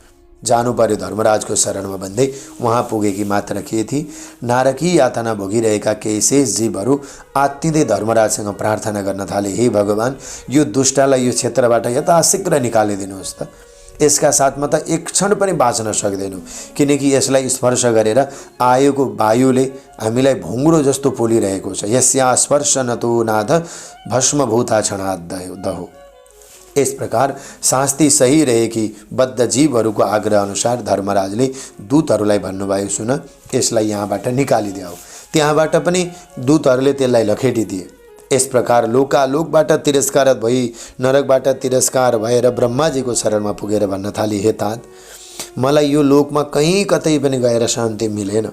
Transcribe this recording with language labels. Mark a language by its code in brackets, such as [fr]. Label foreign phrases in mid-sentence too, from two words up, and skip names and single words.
[ne] जानु पर्यो धर्मराजको शरणमा भन्दै वहाँ पुगेकी मात्र के थिए, नारकी यातना भोगिरहेका केही शेष जीवहरू आत्तिँदै धर्मराजसँग प्रार्थना गर्न थाले, हे भगवान यो दुष्टलाई यो क्षेत्रबाट यथाशीघ्र निकालिदिनुहोस् त। यसका साथमा त एक क्षण पनि बाँच्न सक्दैनौँ, किनकि यसलाई स्पर्श गरेर आएको वायुले हामीलाई भुङ्ग्रो जस्तो पोलिरहेको छ। [sa] यस्या स्पर्श नतो नाथ भस्मभूता क्षणात् दहो। [hi] इस प्रकार [ne] शास्ति सही रहेकी बद्ध जीवहरूको आग्रह अनुसार धर्मराजले दूतहरूलाई भन्नुभयो, सुन यसलाई यहाँबाट निकालिदेऊ। त्यहाँबाट पनि दूतहरूले त्यसलाई लखेटिदिए। [hi] इस प्रकार [ne] लोकालोकबाट तिरस्कार भई नरकबाट तिरस्कार भएर ब्रह्माजीको शरणमा पुगेर भन्न थाली, हे तात मलाई यो लोकमा कहीँ कतै पनि गएर शान्ति मिलेन।